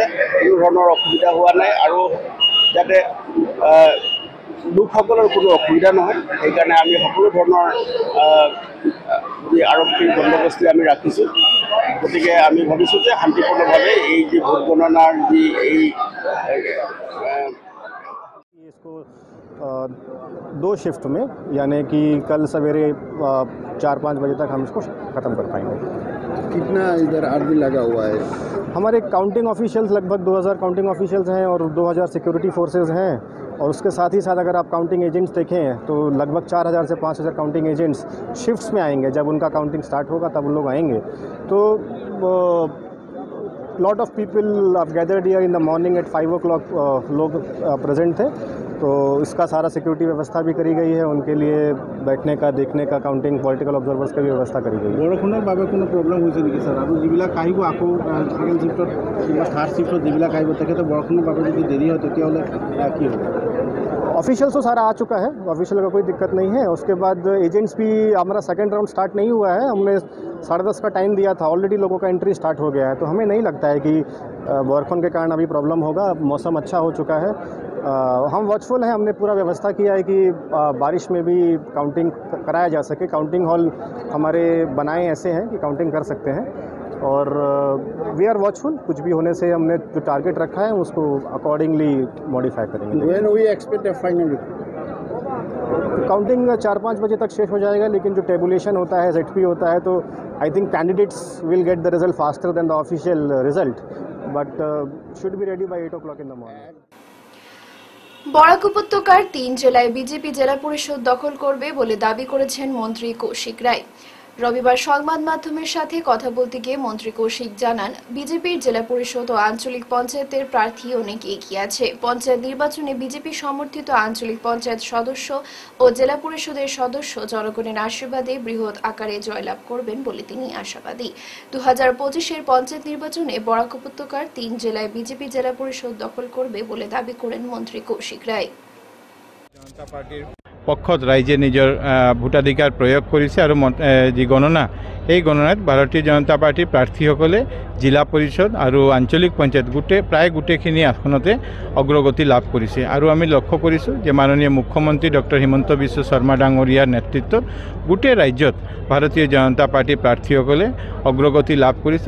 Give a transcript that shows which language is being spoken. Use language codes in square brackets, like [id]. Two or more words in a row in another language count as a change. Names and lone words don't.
[as] কোনো ধৰণৰ অসুবিধা হোৱা নাই আৰু যাতে লোকসকলৰ কোনো অসুবিধা নহয় সেইকাৰণে আমি সকলো ধৰণৰ যি আৰক্ষীৰ বন্দোবস্তি আমি ৰাখিছোঁ। গতিকে আমি ভাবিছোঁ যে শান্তিপূৰ্ণভাৱে এই যি ভোট গণনাৰ যি এই [hi] इसको 2 शिफ्ट में यानी कि कल सवेरे 4-5 बजे तक हम इसको ख़त्म कर पाएंगे। कितना इधर आदमी लगा हुआ है? हमारे [en] counting officials [hi] लगभग 2000 [en] counting officials [hi] हैं और 2000 [en] security forces [hi] हैं और उसके साथ ही साथ अगर आप [en] counting agents [hi] देखें तो लगभग 4000 से 5000 [en] counting agents shifts [hi] में आएंगे। जब उनका [en] counting start [hi] होगा तब उन लोग आएंगे। तो [en] lot of people of gathered here in the morning at 5 o'clock [hi] लोग प्रेजेंट थे, तो इसका सारा सिक्योरिटी व्यवस्था भी करी गई है, उनके लिए बैठने का, देखने का, [en] counting political observers [hi] का भी व्यवस्था करी गई है। [as] বৰষুণৰ বাবে কোনো প্ৰব্লেম হৈছে নেকি ছাৰ? আৰু যিবিলাক আহিব আকৌ ছেকেণ্ড শিফ্টত কিংবা থাৰ্ড শিফ্টত যিবিলাক আহিব তেখেতে বৰষুণৰ বাবে যদি দেৰি হয় তেতিয়াহ'লে কি হ'ব? [hi] ऑफिशियल तो सारा आ चुका है, ऑफिशियल का कोई दिक्कत नहीं है। उसके बाद एजेंट्स भी, हमारा [en] second round start [hi] नहीं हुआ है, हमने 10:30 का टाइम दिया था, ऑलरेडी लोगों का [en] entry start [hi] हो गया है, तो हमें नहीं लगता है कि बरखुन के कारण अभी प्रॉब्लम होगा। मौसम अच्छा हो चुका है, हम वॉचफुल हैं, हमने पूरा व्यवस्था किया है कि बारिश में भी काउंटिंग कराया जा सके। [en] counting hall [hi] हमारे बनाए ऐसे हैं कि काउंटिंग कर सकते हैं, और [en] we are watchful. [hi] कुछ भी होने से हमने जो टारगेट रखा है उसको [en] accordingly modify [hi] करेंगे। [en] When we expect a final [hi] काउंटिंग 4-5 बजे तक शेष हो जाएगा, लेकिन जो टेबुलेशन होता है, ZP होता है, तो [en] I think candidates will get the result faster than the official result, but should be ready by 8 o'clock in the morning. [bn] বরাক উপত্যকার 3 জেলায় বিজেপি জেলা পরিষদ দখল করবে বলে দাবি করেছেন মন্ত্রী কৌশিক রায়। রবিবার সংবাদ মাধ্যমের সাথে কথা বলতে গিয়ে মন্ত্রী কৌশিক জানান, বিজেপির জেলা পরিষদ ও আঞ্চলিক পঞ্চায়েতের প্রার্থী অনেক এগিয়ে আছে। পঞ্চায়েত নির্বাচনে বিজেপি সমর্থিত আঞ্চলিক পঞ্চায়েত সদস্য ও জেলা পরিষদের সদস্য জনগণের আশীর্বাদে বৃহৎ আকারে জয়লাভ করবেন বলে তিনি আশাবাদী। 2025-এর পঞ্চায়েত নির্বাচনে বরাক উপত্যকার 3 জেলায় বিজেপি জেলা পরিষদ দখল করবে বলে দাবি করেন মন্ত্রী কৌশিক রায়। [as] জনতা পার্টির পক্ষত ৰাইজে নিজৰ ভোটাধিকাৰ প্ৰয়োগ কৰিছে, আৰু যি গণনা, এই গণনাত ভাৰতীয় জনতা পাৰ্টিৰ প্ৰাৰ্থীসকলে জিলা পৰিষদ আৰু আঞ্চলিক পঞ্চায়ত প্ৰায় গোটেইখিনি আসনতে অগ্ৰগতি লাভ কৰিছে। আৰু আমি লক্ষ্য কৰিছোঁ যে মাননীয় মুখ্যমন্ত্ৰী ডক্টৰ হিমন্ত বিশ্ব শৰ্মা ডাঙৰীয়াৰ নেতৃত্বত গোটেই ৰাজ্যত ভাৰতীয় জনতা পাৰ্টিৰ প্ৰাৰ্থীসকলে অগ্ৰগতি লাভ কৰিছে।